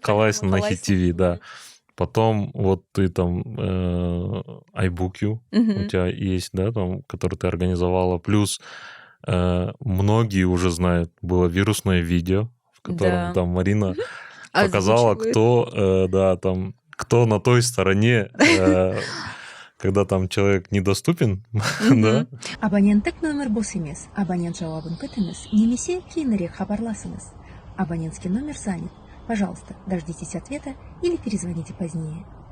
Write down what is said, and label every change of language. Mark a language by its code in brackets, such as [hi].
[ru] Калайсон на Hit TV, да. Потом вот ты там iBookU у тебя есть, да, там, который ты организовала. Плюс многие уже знают, было вирусное видео, в котором там Марина показала, кто, да, там, кто на той стороне, когда там человек недоступен, да. [kk] Абоненттік номер бос емес. Абонент жауабын күтіңіз. Немесе кейінірек хабарласыңыз. [ru] Абонентский номер занят. Пожалуйста, дождитесь ответа или перезвоните позднее.